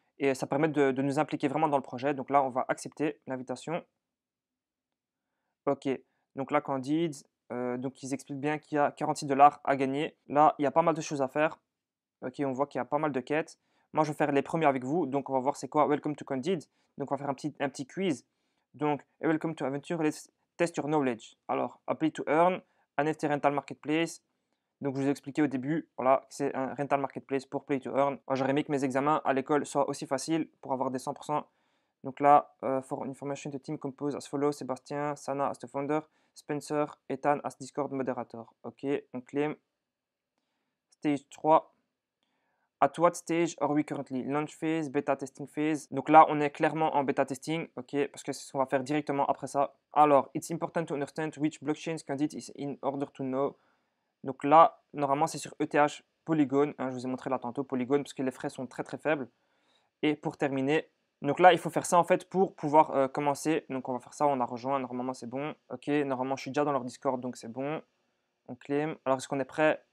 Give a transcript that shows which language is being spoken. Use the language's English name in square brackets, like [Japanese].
[French] Et ça permet de nous impliquer vraiment dans le projet. Donc là, on va accepter l'invitation. Ok, donc là, Candide, donc ils expliquent bien qu'il y a 46 dollars à gagner. Là, il y a pas mal de choses à faire. Ok, on voit qu'il y a pas mal de quêtes. Moi, je vais faire les premiers avec vous. Donc, on va voir c'est quoi Welcome to Candide. Donc, on va faire un petit quiz. [English] Donc, Welcome to Adventure, let's test your knowledge. Alors, Apply to Earn, un NFT Rental Marketplace. Donc, je vous ai expliqué au début, voilà, que c'est un rental marketplace pour Play to Earn. Moi, j'aurais aimé que mes examens à l'école soient aussi faciles pour avoir des 100%. [French] Donc là, [English] for information, the team compose as follows: Sébastien, Sana as the founder, Spencer, Ethan as Discord moderator. [French] Ok, on claim. [English] Stage 3. At what stage are we currently? Launch phase, beta testing phase. [French] Donc là, on est clairement en beta testing, ok, parce que c'est ce qu'on va faire directement après ça. [English] Alors, it's important to understand which blockchains Candid is in order to know. [French] Donc là, normalement, c'est sur ETH Polygon. Hein, je vous ai montré là tantôt Polygon parce que les frais sont très très faibles. Et pour terminer, donc là, il faut faire ça en fait pour pouvoir commencer. Donc on va faire ça, on a rejoint, normalement c'est bon. Ok, normalement je suis déjà dans leur Discord, donc c'est bon. On claim. Alors est-ce qu'on est prêt?